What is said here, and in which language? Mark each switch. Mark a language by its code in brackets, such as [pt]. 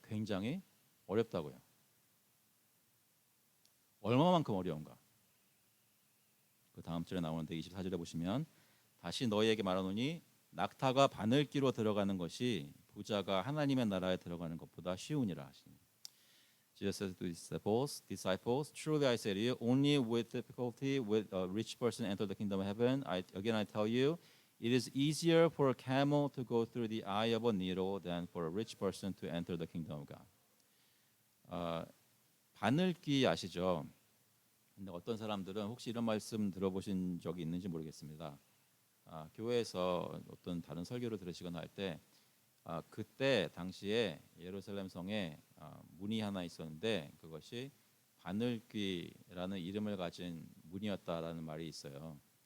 [ko] 굉장히 어렵다고요. 얼마만큼 어려운가? 그 다음 절에 나오는데 24절에 보시면 다시 너희에게 말하노니 낙타가 바늘기로 들어가는 것이 부자가 하나님의 나라에 들어가는 것보다 쉬우니라 하시니. [en] Jesus said to his disciples, Truly I say to you, only with difficulty will a rich person enter the kingdom of heaven. Again I tell you, it is easier for a camel to go through the eye of a needle than for a rich person to enter the kingdom of God. [ko] 바늘귀 아시죠? 근데 어떤 사람들은 혹시 이런 말씀 들어보신 적이 있는지 모르겠습니다. 교회에서 어떤 다른 설교를 들으시거나 할 때 그때 당시에 예루살렘 성에 문이 하나 있었는데 그것이 바늘귀라는 이름을 가진 문이었다라는 말이 있어요.